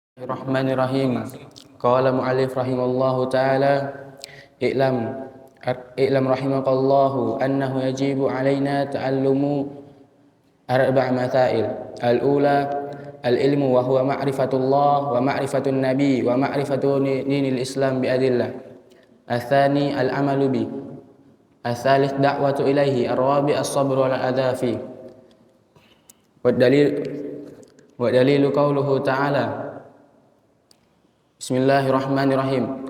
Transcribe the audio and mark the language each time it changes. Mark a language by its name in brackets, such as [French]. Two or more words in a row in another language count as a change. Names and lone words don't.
[Arabic] بسم الله الرحمن الرحيم. قال مؤلف رحمه الله تعالى اعلم رحمك الله أنه يجب علينا تعلم أربع مسائل. الأولى العلم وهو معرفة الله ومعرفة النبي ومعرفة دين الإسلام بالأدلة. الثاني العمل به. الثالث الدعوة إليه. الرابع الصبر على الأذى فيه. والدليل قوله تعالى بسم الله الرحمن الرحيم.